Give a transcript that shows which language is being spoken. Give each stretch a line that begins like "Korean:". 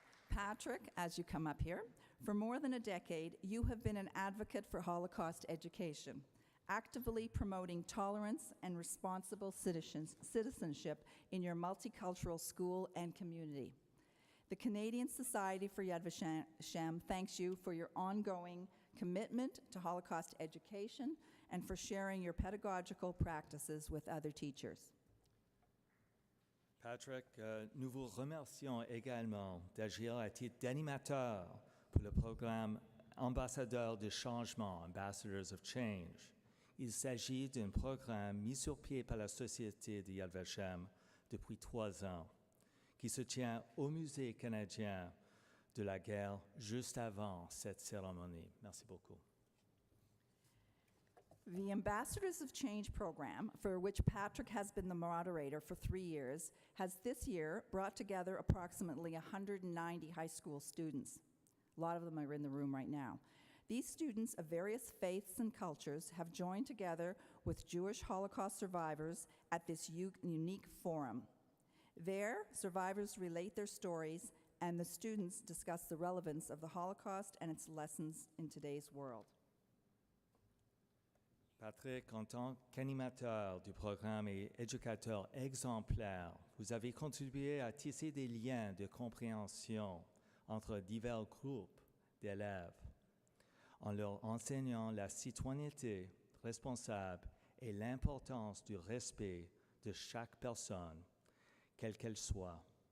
English: Patrick, as you come up here, for more than a decade, you have been an advocate for Holocaust education, actively promoting tolerance and responsible citizenship in your multicultural school and community. The Canadian Society for Yad Vashem thanks you for your ongoing commitment to Holocaust education and for sharing your pedagogical practices with other teachers.
French: Patrick, nous vous remercions également d'agir à titre d'animateur pour le programme Ambassadeurs de Changement,
English: Ambassadors of Change.
French: Il s'agit d'un programme mis sur pied par la Société de Yad Vashem depuis 3 ans, qui se tient au Musée canadien de la guerre juste avant cette cérémonie. Merci beaucoup.
English: The Ambassadors of Change program, for which Patrick has been the moderator for 3 years, has this year brought together approximately 190 high school students. A lot of them are in the room right now. These students of various faiths and cultures have joined together with Jewish Holocaust survivors at this unique forum. There, survivors relate their stories, and the students discuss the relevance of the Holocaust and its lessons in today's world.
French: Patrick, en tant qu'animateur du programme et éducateur exemplaire, vous avez contribué à tisser des liens de compréhension entre divers groupes d'élèves, en leur enseignant la citoyenneté responsable et l'importance du respect de chaque personne, quelle qu'elle soit.